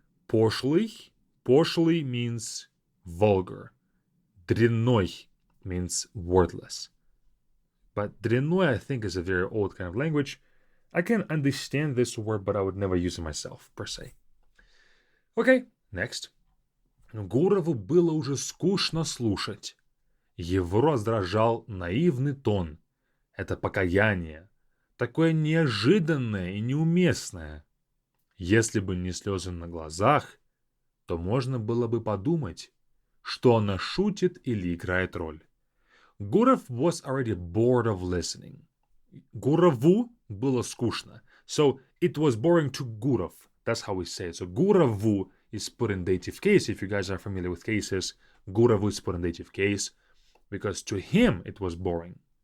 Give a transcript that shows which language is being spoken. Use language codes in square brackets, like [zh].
[ru] Пошлый. [en] Пошлый means vulgar. Дрянной means worthless. But дрянной, I think, is a very old kind of language. I can understand this word, but I would never use it myself, per se. Okay, next. [ru] Гурову было уже скучно слушать. Его раздражал наивный тон. Это покаяние. Такое неожиданное и неуместное. Если бы не слезы на глазах, то можно было бы подумать, что она шутит или играет роль. [en] Гуров was already bored of listening. [ru] Гурову было скучно. [en] So it was boring to Gurov. That's how we say it. So Gurovу is put in dative case. If you guys are familiar with cases, Gurovу is put in dative case because to him it was boring.